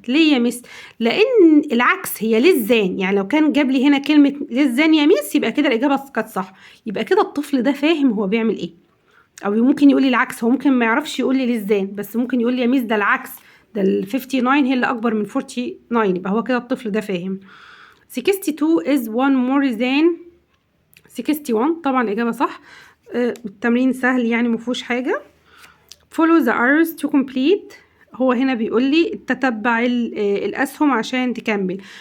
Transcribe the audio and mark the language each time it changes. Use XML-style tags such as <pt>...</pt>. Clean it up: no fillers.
<ar>ليه يا ميس؟ لأن العكس هي للزان. يعني لو كان جاب لي هنا كلمة للزان يا ميس يبقى كده الإجابة كانت صح. يبقى كده الطفل ده فاهم هو بيعمل إيه. أو ممكن يقول لي العكس. هو ممكن ما يعرفش يقول لي للزان بس ممكن يقول لي يا ميس ده العكس. ده ال 59 هي اللي أكبر من 49. يبقى هو كده الطفل ده فاهم.</ar> <en>62 is one more than 61</en> <ar>طبعا الإجابة صح. التمرين سهل يعني مفيهوش حاجة.</ar> <en>follow the arrows to complete.</en> <ar>هو هنا بيقول لي تتبع الأسهم عشان تكمل.</ar>